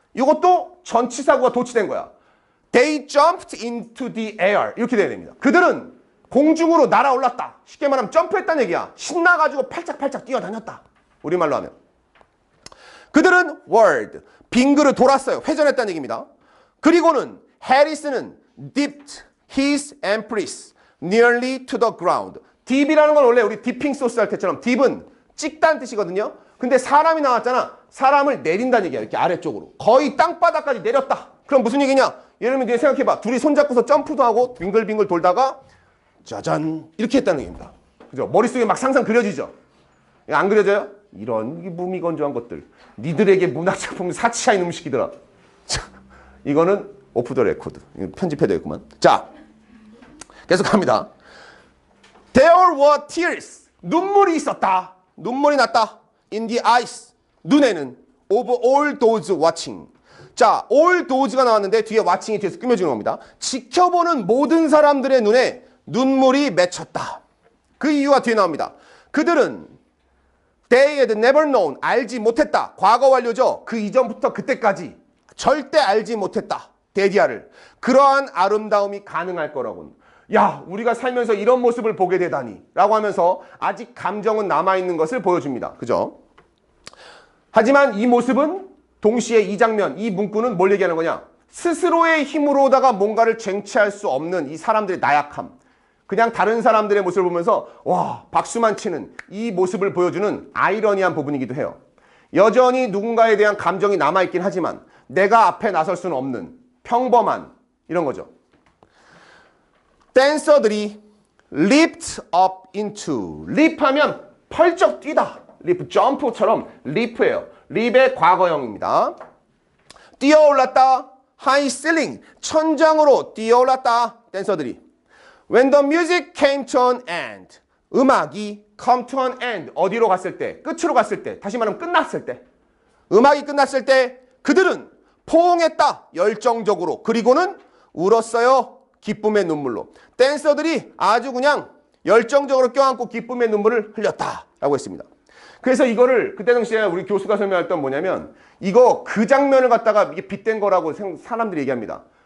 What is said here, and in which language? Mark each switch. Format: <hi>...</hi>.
<ko>이것도 전치사구가 도치된 거야.</ko> <en>They jumped into the air.</en> <ko>이렇게 돼야 됩니다. 그들은 공중으로 날아올랐다. 쉽게 말하면 점프했다는 얘기야. 신나가지고 팔짝팔짝 뛰어다녔다. 우리말로 하면. 그들은 world, 빙그를 돌았어요. 회전했다는 얘기입니다. 그리고는 해리스는</ko> <en>dipped his empress nearly to the ground.</en> <ko>dip이라는 건 원래 우리 디핑 소스 할 때처럼 dip은 찍다는 뜻이거든요. 근데 사람이 나왔잖아. 사람을 내린다는 얘기야. 이렇게 아래쪽으로. 거의 땅바닥까지 내렸다. 그럼 무슨 얘기냐? 예를 들면 생각해봐. 둘이 손잡고서 점프도 하고 빙글빙글 돌다가 짜잔 이렇게 했다는 얘기입니다. 그죠? 머릿속에 막 상상 그려지죠? 안 그려져요? 이런 무미건조한 것들. 니들에게 문학작품 사치야 이놈 시키더라. 이거는 오프 더 레코드. 편집해야 되겠구만. 자, 계속 갑니다.</ko> <en>There were tears.</en> <ko>눈물이 있었다. 눈물이 났다.</ko> <en>In the eyes.</en> <ko>눈에는</ko> <en>of all those watching.</en> <ko>자, all those가 나왔는데 뒤에 watching이 뒤에서 꾸며주는 겁니다. 지켜보는 모든 사람들의 눈에 눈물이 맺혔다. 그 이유가 뒤에 나옵니다. 그들은</ko> <en>they had never known,</en> <ko>알지 못했다. 과거 완료죠. 그 이전부터 그때까지 절대 알지 못했다. 데디아를. 그러한 아름다움이 가능할 거라고는. 야, 우리가 살면서 이런 모습을 보게 되다니 라고 하면서 아직 감정은 남아있는 것을 보여줍니다. 그죠? 하지만 이 모습은 동시에 이 장면, 이 문구는 뭘 얘기하는 거냐? 스스로의 힘으로다가 뭔가를 쟁취할 수 없는 이 사람들의 나약함. 그냥 다른 사람들의 모습을 보면서 와, 박수만 치는 이 모습을 보여주는 아이러니한 부분이기도 해요. 여전히 누군가에 대한 감정이 남아있긴 하지만 내가 앞에 나설 수는 없는 평범한 이런 거죠. 댄서들이</ko> <en>leaped up into.</en> <ko>leap하면 펄쩍 뛰다. leap, 점프처럼 leap예요. leap의 과거형입니다. 뛰어올랐다.</ko> <en>high ceiling,</en> <ko>천장으로 뛰어올랐다. 댄서들이.</ko> <en>When the music came to an end.</en> <ko>음악이</ko> <en>come to an end.</en> <ko>어디로 갔을 때? 끝으로 갔을 때. 다시 말하면 끝났을 때. 음악이 끝났을 때 그들은 포옹했다. 열정적으로. 그리고는 울었어요. 기쁨의 눈물로. 댄서들이 아주 그냥 열정적으로 껴안고 기쁨의 눈물을 흘렸다. 라고 했습니다. 그래서 이거를 그때 당시에 우리 교수가 설명했던 뭐냐면 이거 그 장면을 갖다가 이게 빗댄 거라고 사람들이 얘기합니다.</ko>